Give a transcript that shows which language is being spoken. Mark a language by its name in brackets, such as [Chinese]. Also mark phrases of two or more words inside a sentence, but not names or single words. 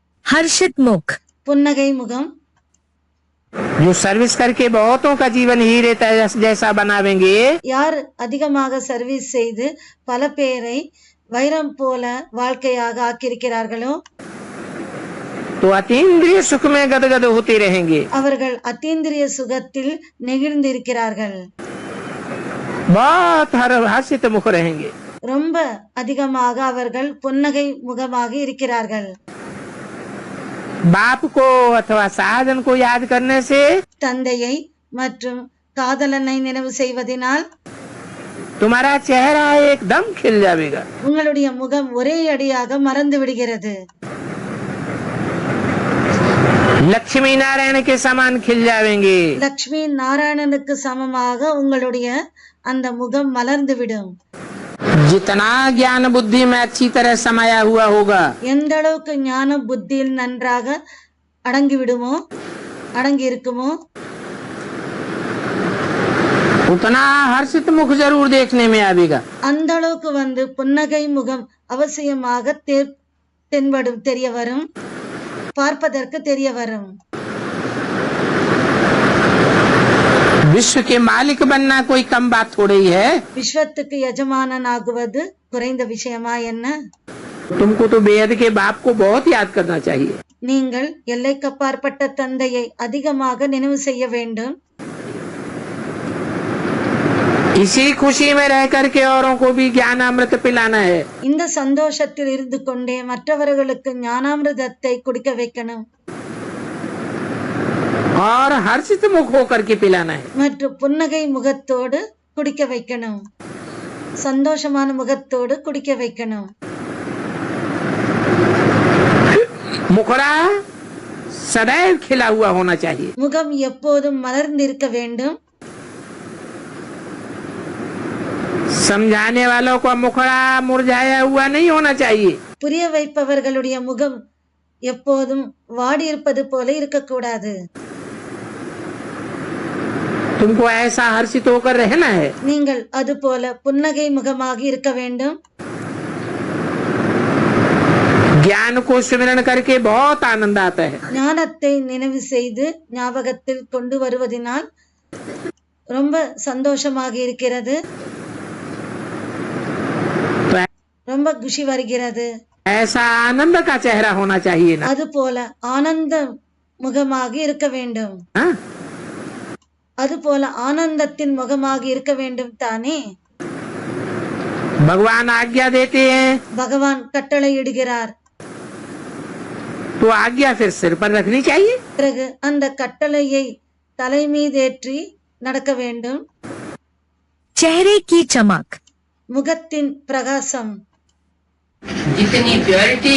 [Hindi] हर्षित मुख, [Tamil] புன்னகை முகம், [Hindi] जो सर्विस करके बहुतों का जीवन हीरे जैसा बनावेंगे, [Tamil] यार அதிகமாக சர்வீஸ் செய்து பல பேரை வைரம் போல வாழ்க்கையாக ஆக்கியிருக்கிறார்களோ [Hindi] तो अतीन्द्रिय सुख में गदगद होते रहेंगे। [Tamil] அவர்கள் அத்தீந்திரிய சுகத்தில் நெகிழ்ந்திருக்கிறார்கள், [Hindi] बहुत हर्षित मुख रहेंगे। [Tamil] ரொம்ப அதிகமாக அவர்கள் புன்னகை முகமாக இருக்கிறார்கள்। [Hindi] बाप को अथवा साधन को याद करने से [Tamil] தந்தையை மற்றும் காதலனை நினைவு செய்வதனால் [Hindi] तुम्हारा चेहरा एकदम खिल जाएगा। [Tamil] உங்களுடைய முகம் ஒரே அடியாக மறந்து விடுகிறது, [Hindi] लक्ष्मी नारायण के समान खिल जाएंगे। [Tamil] லக்ஷ்மி நாராயணனுக்கு சமமாக உங்களுடைய அந்த முகம் மலர்ந்து விடும்। [Hindi] जितना ज्ञान बुद्धि में अच्छी तरह समाया हुआ होगा, [Tamil] எந்த அளவுக்கு ஞான புத்தியில் நன்றாக அடங்கி விடுமோ அடங்கி இருக்குமோ [Hindi] उतना हर्षित मुख जरूर देखने में आएगा। [Tamil] அந்த அளவுக்கு புன்னகை முகம் அவசியமாக தென்படும், தெரிய வரும், பார்ப்பதற்கு தெரிய வரும்। [Hindi] विश्व के मालिक बनना कोई कम बात थोड़ी है। [Tamil] விஸ்வத்துக்கு எஜமானன் ஆகுவது குறைந்த விஷயமா என்ன? [Hindi] तुमको तो बेहद के बाप को बहुत याद करना चाहिए। [Tamil] நீங்கள் எல்லைக்கப்பாற்பட்ட தந்தையை அதிகமாக நினைவு செய்ய வேண்டும்। [Hindi] इसी खुशी में रह करके औरों को भी ज्ञान अमृत पिलाना है। [Tamil] இந்த சந்தோஷத்தில் இருந்து கொண்டே மற்றவர்களுக்கு ஞானாமிர்தத்தை குடிக்க வைக்கணும் [Hindi] और हर्षित मुख होकर के पिलाना है। [Tamil] மற்றும் புன்னகை முகத்தோடு குடிக்க வைக்கணும், சந்தோஷமான முகத்தோடு குடிக்க வைக்கணும்। [Hindi] मुखड़ा सदैव खिला हुआ होना चाहिए। [Tamil] முகம் எப்போதும் மலர்ந்திருக்க வேண்டும்। [Hindi] समझाने वालों का मुखड़ा मुरझाया हुआ नहीं होना चाहिए। [Tamil] புரிய வைப்பவர்களுடைய முகம் எப்போதும் வாடி இருப்பது போல இருக்கக்கூடாது। [Hindi] तुमको ऐसा हर्षित होकर रहना है। [Tamil] நீங்கள் அது போல புன்னகை முகமாக இருக்க வேண்டும்। [Hindi] ज्ञान को स्मरण करके बहुत आनंद आता है। [Tamil] ஞானத்தை நினைவு செய்து ஞாபகத்தில் கொண்டு வருவதனால் ரொம்ப சந்தோஷமாக இருக்கிறது, ரொம்ப குஷி வருகிறது। [Hindi] ऐसा आनंद का चेहरा होना चाहिए ना। [Tamil] அது போல ஆனந்த முகமாக இருக்க வேண்டும், [Hindi] हाँ? [Tamil] அது போல ஆனந்தத்தின் முகமாக இருக்க வேண்டும் தானே। [Hindi] भगवान आज्ञा देते हैं [Tamil] பகவான் கட்டளை இடுகிறார், [Hindi] तो आज्ञा फिर सिर पर रखनी चाहिए। [Tamil] பிறகு அந்த கட்டளையை தலை மீதேற்றி நடக்க வேண்டும்। [Hindi] चेहरे की चमक, [Tamil] முகத்தின் பிரகாசம் [Hindi] जितनी प्योरिटी